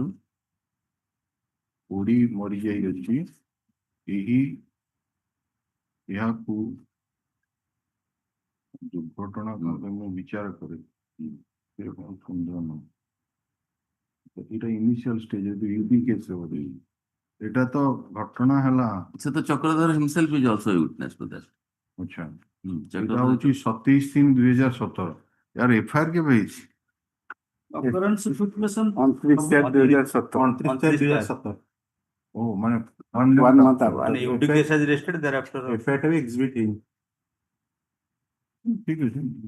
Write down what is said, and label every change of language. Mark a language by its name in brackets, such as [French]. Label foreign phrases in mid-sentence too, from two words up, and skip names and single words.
[Odia] ପୋଡ଼ି ମରିଯାଇଅଛି ଏହାକୁ ଦୁର୍ଘଟଣା ଭାବେ ମୁଁ ବିଚାର କରେ ଏଇଟା [English] initial stage UP case [Odia] ବୋଧେ ଏଇଟା ତ ଘଟଣା ହେଲା ସେ ତ [English] ଚକ୍ରଧର himself is also a witness for that. [Odia] ଆଚ୍ଛା ଏଇଟା ହଉଛି 27/3/2017 यार एफआईआर केବେ ହେଇଛି [English] occurrence situation 29/7/2017 [Odia] ଓ ମାନେ [English] 1 month ago. and UD case has rested thereafter [Odia] FIR ଟା ବି exhibit ହେଇନି ଠିକ ଅଛି